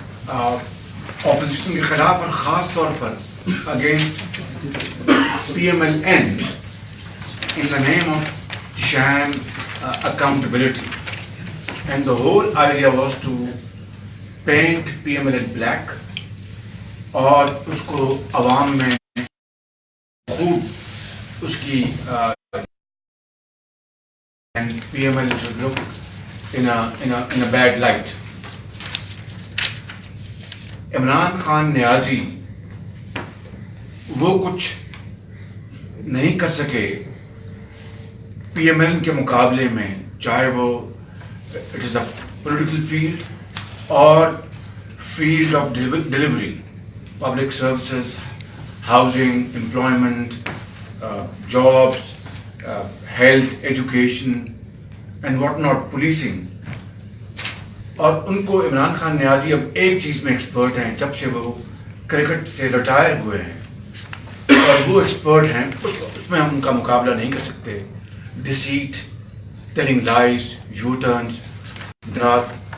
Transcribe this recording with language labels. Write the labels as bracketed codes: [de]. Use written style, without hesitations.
[en] opposition के खिलाफ और ख़ास तौर पर against PMLN in the name of sham accountability, and the whole idea was to paint PMLN black [hi] और उसको अवाम में खूब उसकी [en] and PML should look in a bad light. [hi] Imran Khan Niazi वो कुछ नहीं कर सके PML के मुकाबले में, चाहे वो [en] it is a political field or field of delivery, public services, housing, employment, jobs, health, education and whatnot, policing. [hi] और उनको इमरान खान नियाजी अब एक चीज़ में एक्सपर्ट हैं, जब से वो क्रिकेट से रिटायर हुए हैं और वो एक्सपर्ट हैं, उसमें हम उनका मुकाबला नहीं कर सकते. [en] Deceit, telling lies, U-turns, [hi] रात